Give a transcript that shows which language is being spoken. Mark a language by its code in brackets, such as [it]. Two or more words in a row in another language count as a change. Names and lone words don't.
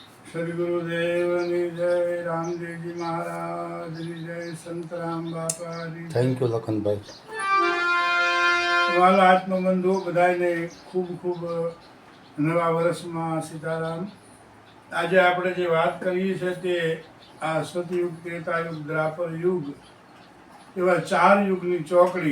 [hi] श्री गुरुदेवनी जय, रामदेवजी महाराज की जय, संत राम बापा की जय। [en] thank you લખનભાઈ. [gu] વાલા આત્મબંધુ બધાને ખૂબ ખૂબ નવા વર્ષમાં સીતારામ. આજે આપણે જે વાત કરીએ છીએ તે આ સતયુગ, ત્રેતાયુગ, દ્વાપર યુગ એવા 4 યુગની ચોકડી.